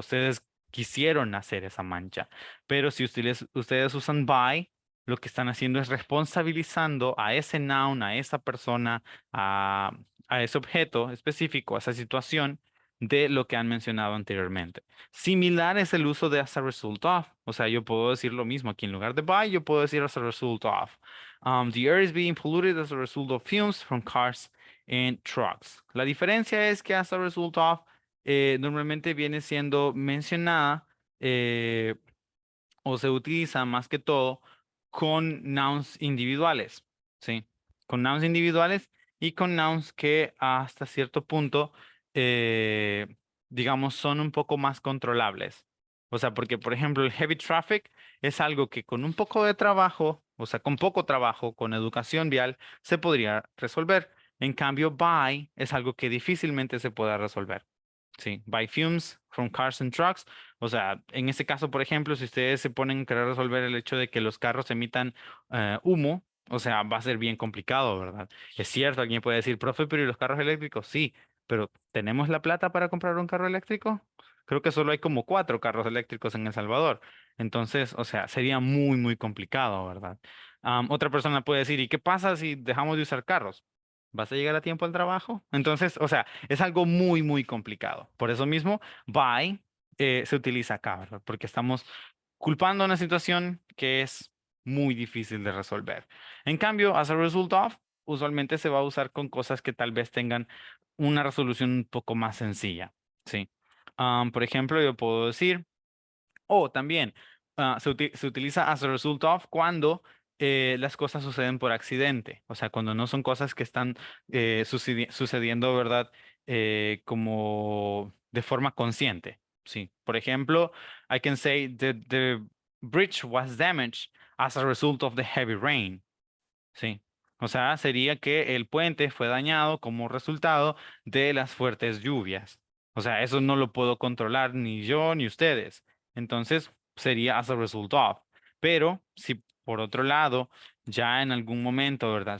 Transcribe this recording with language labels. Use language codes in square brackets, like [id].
[es] Ustedes quisieron hacer esa mancha, pero si ustedes usan by, lo que están haciendo es responsabilizando a ese noun, a esa persona, a, a ese objeto específico, a esa situación de lo que han mencionado anteriormente. Similar es el uso de [en] as a result of. [es] O sea, yo puedo decir lo mismo aquí en lugar de by, yo puedo decir as a result of. [en] The air is being polluted as a result of fumes from cars and trucks. [es] La diferencia es que as a result of normalmente viene siendo mencionada o se utiliza más que todo con nouns individuales, ¿sí? Con nouns individuales y con nouns que hasta cierto punto, digamos, son un poco más controlables. O sea, porque, por ejemplo, el heavy traffic es algo que con un poco de trabajo, o sea, con poco trabajo, con educación vial, se podría resolver. En cambio, by es algo que difícilmente se pueda resolver. Sí, by fumes from cars and trucks. O sea, en este caso, por ejemplo, si ustedes se ponen a querer resolver el hecho de que los carros emitan humo, o sea, va a ser bien complicado, ¿verdad? Es cierto, alguien puede decir, profe, pero ¿y los carros eléctricos? Sí, pero ¿tenemos la plata para comprar un carro eléctrico? Creo que solo hay como 4 carros eléctricos en El Salvador. Entonces, o sea, sería muy, muy complicado, ¿verdad? Otra persona puede decir, ¿y qué pasa si dejamos de usar carros? ¿Vas a llegar a tiempo al trabajo? Entonces, o sea, es algo muy, muy complicado. Por eso mismo, by se utiliza acá, ¿verdad? Porque estamos culpando una situación que es muy difícil de resolver. En cambio, as a result of, usualmente se va a usar con cosas que tal vez tengan una resolución un poco más sencilla, ¿sí? Por ejemplo, yo puedo decir, o también se utiliza as a result of cuando las cosas suceden por accidente, o sea, cuando no son cosas que están sucediendo, ¿verdad? Como de forma consciente, sí. Por ejemplo, [en] I can say that the bridge was damaged as a result of the heavy rain, sí. [es] O sea, sería que el puente fue dañado como resultado de las fuertes lluvias. O sea, eso no lo puedo controlar ni yo ni ustedes. Entonces, sería [en] as a result of. [es] Pero si por otro lado, ya en algún momento, ¿verdad?